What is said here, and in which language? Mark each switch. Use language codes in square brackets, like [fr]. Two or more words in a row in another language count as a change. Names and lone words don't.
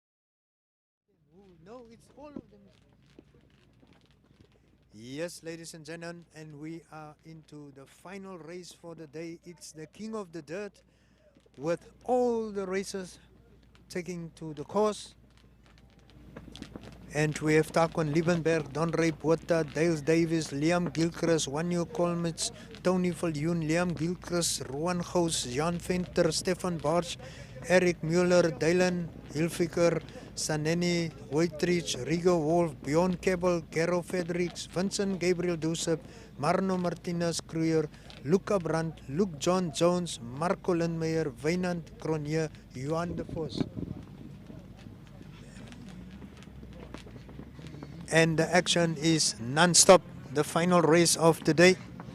[en] No, it's all of them. Yes, ladies and gentlemen, and we are into the final race for the day. It's the King of the Dirt, with all the races taking to the course. And we have Takon Liebenberg, Don Ray Botha, Dale Davis, Liam Gilchrist, Wanyo Colmits, Tony Viljoen, Liam Gilchrist, Rowan Gous, Jan Venter, Stefan Barch, Eric Mueller, Dylan Hilfiger, Saneni Waitrich, Rigo Wolf, Bjorn Kebbel, Gero Fredericks, Vincent Gabriel Dusep, Marno Martinez Kruger, Luca Brandt, Luke John Jones, Marco Lindmeyer, Wynand Cronje, Johan de Vos. And the action is non-stop, the final race of the day.